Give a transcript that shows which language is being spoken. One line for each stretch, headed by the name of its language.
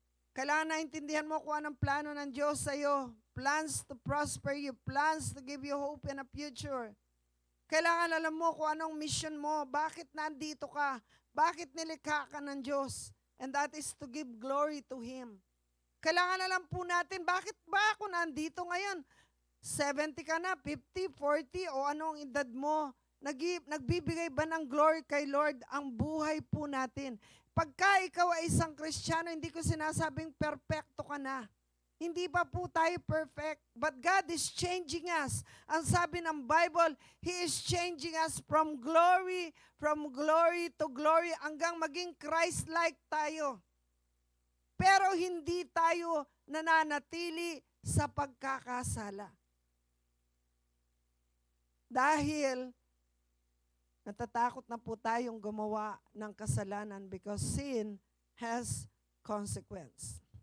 Filipino: Kailangan naintindihan mo kung anong plano ng Diyos sa iyo.
English: Plans to prosper you, plans to give you hope in a future.
Filipino: Kailangan alam mo kung anong mission mo, bakit nandito ka, bakit nilikha ka ng Diyos.
English: And that is to give glory to Him.
Filipino: Kailangan alam po natin, bakit ba ako nandito ngayon? 70 ka na, 50, 40, o anong edad mo? Nagbibigay ba ng glory kay Lord ang buhay po natin? Pagka ikaw ay isang Kristiyano, hindi ko sinasabing perfecto ka na. Hindi pa po tayo perfect,
English: but God is changing us.
Filipino: Ang sabi ng Bible,
English: He is changing us from glory to glory,
Filipino: hanggang maging Christ-like tayo. Pero hindi tayo nananatili sa pagkakasala. Dahil natatakot na po tayong gumawa ng kasalanan
English: because sin has consequence.